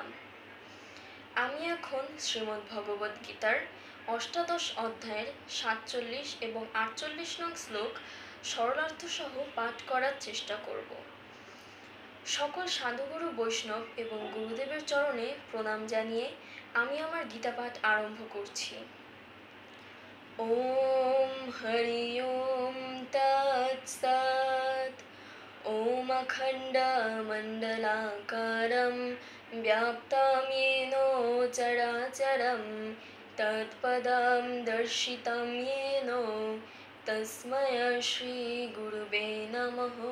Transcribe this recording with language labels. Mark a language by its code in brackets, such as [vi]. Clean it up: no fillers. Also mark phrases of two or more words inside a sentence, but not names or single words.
[bn] আমি এখন শ্রীমদ্ ভগবদ্ গীতার অষ্টাদশ অধ্যায়ের 47 এবং 48 নং শ্লোক সরলার্থসহ পাঠ করার চেষ্টা করব। সকল সাধুগুরু বৈষ্ণব এবং গুরুদেবের চরণে প্রণাম জানিয়ে আমি আমার গীতা পাঠ আরম্ভ করছি। [sa] ওম হরি ওম তৎসৎ। ওম অখণ্ডমণ্ডলাকারं व्याप्तं येन चराचरं तत्पदं दर्शितं येन तस्मै श्रीगुरुवे नमः।